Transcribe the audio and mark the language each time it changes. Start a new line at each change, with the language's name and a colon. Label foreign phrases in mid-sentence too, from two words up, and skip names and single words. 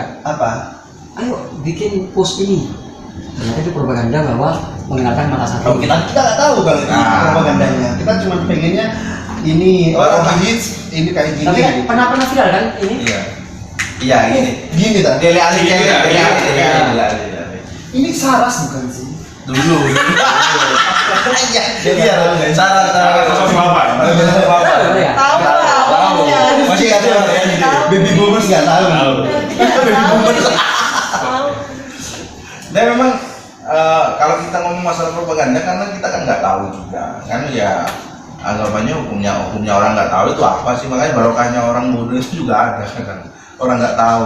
Indonesian: Apa? Ayo bikin post ini. Ternyata itu propaganda bahwa mengenalkan mata satu. Kalau kita nggak tahu kalau itu Nah. propagandanya. Kita cuma pengennya ini Orang orang hits ini kayak gini. Tapi kan gitu. pernah viral kan ini? Iya. Iya gini. Gini tak? Dele Ali Iya, Dele Ali, iya, Dele iya. Ali, Dele Ali. Ini saras bukan sih? Dulu. Iya. Jadi ya cara Sosok apa? Tahu ya? Tahu. Masih ada ya.
English: Baby boomers
Indonesian: nggak tahu. Tahu.
English: Baby boomers.
Indonesian: Dan memang kalau kita ngomong masalah propaganda karena kita kan nggak tahu juga kan ya anggapannya hukumnya orang nggak tahu itu apa sih, makanya barokahnya orang bodoh itu juga ada kan, orang nggak tahu.